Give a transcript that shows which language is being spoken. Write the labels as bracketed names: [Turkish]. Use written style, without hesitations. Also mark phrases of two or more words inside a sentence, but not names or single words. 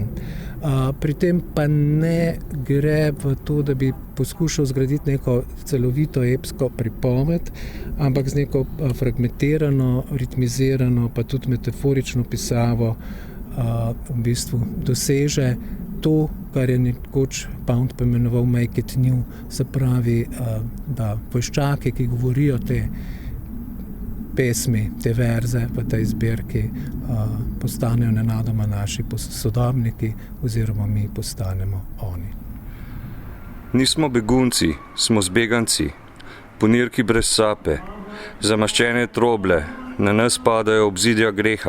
[Slovenian] Pri tem pa ne gre v to, da bi poskušal zgraditi neko celovito epsko pripoved, ampak z neko fragmentirano, ritmizirano, pa tudi metaforično pisavo v bistvu doseže to, kar je nekoč Pound poimenoval [English] make it new, [Slovenian] se pravi, da vojščaki, ki govorijo te pesmi, te verze v tej zbirki, postanejo nenadoma naši sodobniki oziroma mi postanemo oni. Nismo begunci, smo zbeganci, ponirki brez sape, zamaščene troble, na nas padajo obzidja greha.